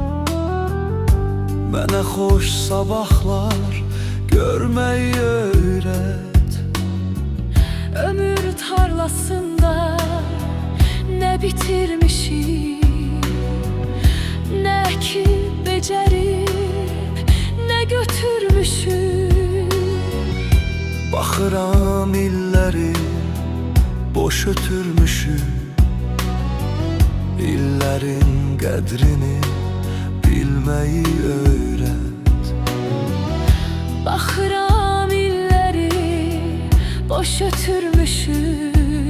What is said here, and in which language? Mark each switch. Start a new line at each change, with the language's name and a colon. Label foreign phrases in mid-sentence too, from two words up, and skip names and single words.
Azerbaijani: Mənə hoş sabahlar görmeyi öğret.
Turkish: Ömür tarlasında ne bitirmişim, ne ki becerip ne götürmüşüm.
Azerbaijani: Baxıram illəri boş ötürmüşüm. İllərin qədrini bilmeyi öğret. Baxıram illəri boş ötürmüşüm.